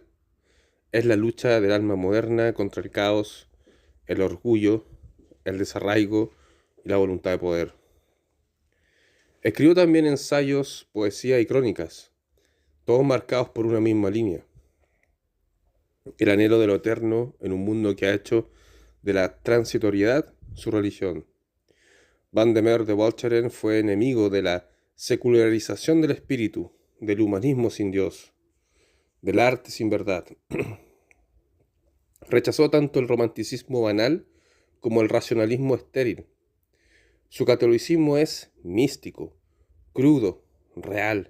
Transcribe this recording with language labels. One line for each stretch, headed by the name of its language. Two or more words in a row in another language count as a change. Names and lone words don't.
Spanish: Es la lucha del alma moderna contra el caos, el orgullo, el desarraigo y la voluntad de poder. Escribió también ensayos, poesía y crónicas, todos marcados por una misma línea: el anhelo de lo eterno en un mundo que ha hecho de la transitoriedad su religión. Van der Meer de Walcheren fue enemigo de la secularización del espíritu, del humanismo sin Dios, del arte sin verdad. Rechazó tanto el romanticismo banal como el racionalismo estéril. Su catolicismo es místico, crudo, real.